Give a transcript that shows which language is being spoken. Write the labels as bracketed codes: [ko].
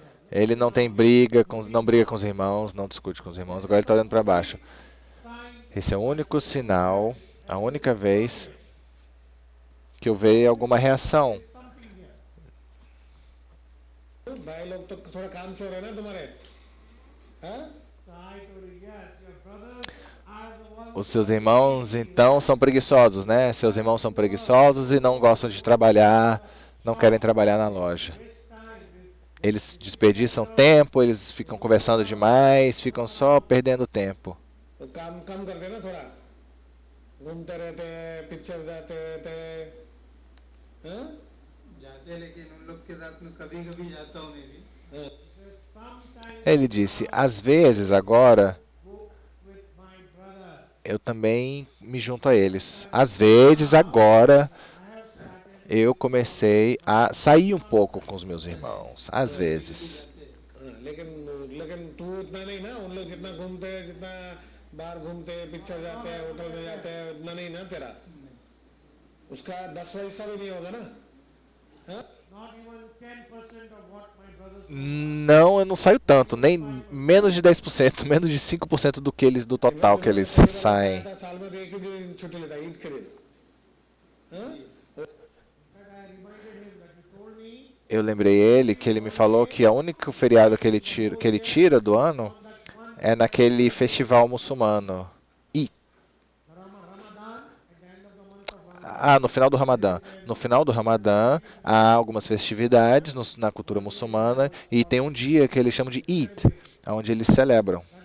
[pt] Ele não tem não briga com os irmãos, não discute com os irmãos. Agora ele está olhando para baixo. Esse é o único sinal, a única vez que eu vejo alguma reação. [hi] भाई लोग तो थोड़ा काम चोर है ना तुम्हारे हाँ [pt] Os seus irmãos, então, são preguiçosos, né? Seus irmãos são preguiçosos e não gostam de trabalhar, não querem trabalhar na loja. Eles desperdiçam tempo, eles ficam conversando demais, ficam só perdendo tempo. [hi] तो काम कम करते ना थोड़ा घूमते रहते हैं picture जाते रहते हैं हाँ जाते हैं, लेकिन उन लोग के साथ में कभी कभी जाता हूँ मैं भी। हाँ [pt] Ele disse, às vezes agora eu também me junto a eles. Às vezes agora eu comecei a sair um pouco com os meus irmãos. Às vezes. [hi] लेकिन लेकिन तू इतना नहीं ना उन लोग जितना घूमते हैं जितना बाहर घूमते हैं, पिक्चर जाते हैं, होटल में जाते हैं, इतना नहीं ना तेरा, उसका 10वां हिस्सा भी नहीं होगा ना? हाँ? [en] Not even 10% of what my brothers [pt] Não, eu não saio tanto, nem menos de 10%, menos de 5% do que eles, do total que eles saem. [hi] साल में तो एक ही दिन छुट्टी लेता है, ईद के दिन। हाँ? [pt] Eu lembrei ele que ele me falou que o único feriado que ele tira do ano é naquele festival muçulmano. E no final do Ramadã. No final do Ramadã há algumas festividades na cultura muçulmana e tem um dia que eles chamam de Eid, onde eles celebram.